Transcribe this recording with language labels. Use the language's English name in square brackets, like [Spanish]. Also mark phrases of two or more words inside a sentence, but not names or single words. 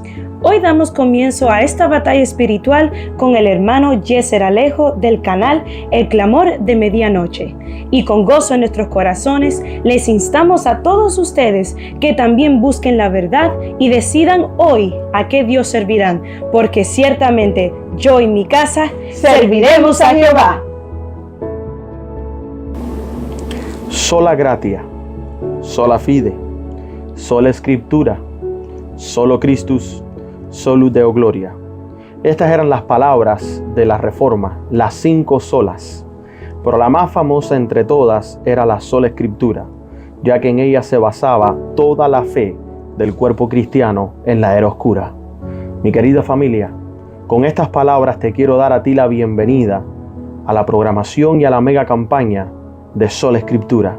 [Spanish] Hoy damos comienzo a esta batalla espiritual con el hermano Yeser Alejo del canal El Clamor de Medianoche. Y con gozo en nuestros corazones, les instamos a todos ustedes que también busquen la verdad y decidan hoy a qué Dios servirán, porque ciertamente yo y mi casa serviremos a Jehová. [Latin] Sola gratia, sola fide, sola escritura, solo Christus, solo Deo gloria. [Spanish] Estas eran las palabras de la Reforma, las 5 solas. Pero la más famosa entre todas era la sola Escritura, ya que en ella se basaba toda la fe del cuerpo cristiano en la era oscura. Mi querida familia, con estas palabras te quiero dar a ti la bienvenida a la programación y a la mega campaña de Sola Escritura.